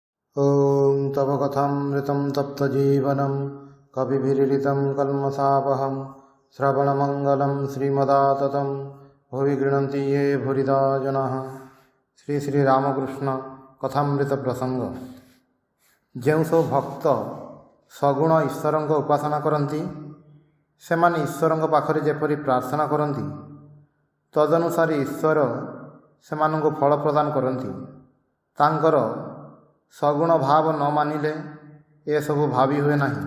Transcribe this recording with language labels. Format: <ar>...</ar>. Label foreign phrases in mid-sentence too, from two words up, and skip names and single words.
<sa>ॐ तव कथामृतं तप्तजीवनं कविभिरीडितं कल्मषापहं श्रवणमङ्गलं श्रीमदाततं भुवि गृह्णन्ति ये भूरिदा जनाः।</sa> <or>श्री श्री रामकृष्ण कथामृत प्रसंग। ଯେଉଁ ସବୁ ଭକ୍ତ ସଗୁଣ ଈଶ୍ୱରଙ୍କ ଉପାସନା କରନ୍ତି ସେମାନେ ଈଶ୍ୱରଙ୍କ ପାଖରେ ଯେପରି ପ୍ରାର୍ଥନା କରନ୍ତି ତଦନୁସାରେ ଈଶ୍ୱର ସେମାନଙ୍କୁ ଫଳ ପ୍ରଦାନ କରନ୍ତି। ତାଙ୍କର ସଗୁଣ ଭାବ ନ ମାନିଲେ ଏସବୁ ଭାବି ହୁଏ ନାହିଁ।</or>